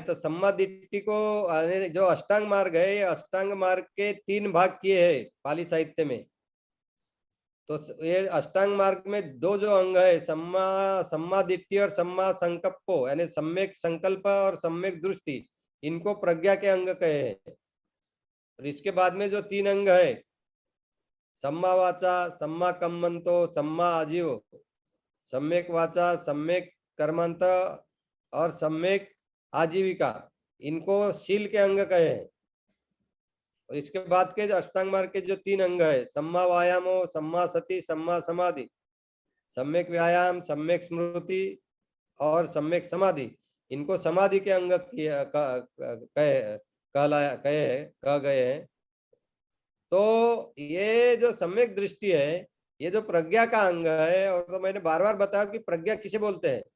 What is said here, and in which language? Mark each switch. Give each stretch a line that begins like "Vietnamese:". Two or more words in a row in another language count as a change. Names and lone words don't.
Hindi: तो
Pali: सम्मा दिट्टी
Hindi: को जो अष्टांग मार्ग है, ये अष्टांग मार्ग के 3 भाग किए हैं पाली साहित्य में। तो ये अष्टांग मार्ग में 2 जो अंग है,
Pali: सम्मा दिट्टी
Hindi: और
Pali: सम्मा संकल्पो,
Hindi: यानी सम्यक संकल्प और सम्यक दृष्टि, इनको प्रज्ञा के अंग कहे हैं। और इसके बाद में जो 3 अंग है,
Pali: सम्मा वाचा, सम्मा कम्मंतो, सम्मा आजीव,
Hindi: सम्यक वाचा, सम्यक कर्मांत और सम्यक आजीविका, इनको शील के अंग कहे हैं। और इसके बाद के अष्टांग मार्ग के जो 3 अंग है,
Pali: सम्मा व्यायामो, सम्मा सति, सम्मा समाधि,
Hindi: सम्यक व्यायाम, सम्यक स्मृति और सम्यक समाधि, इनको समाधि के अंग कह गए हैं। तो ये जो सम्यक दृष्टि है, ये जो प्रज्ञा का अंग है, और तो मैंने बार बार बताया कि प्रज्ञा किसे बोलते हैं।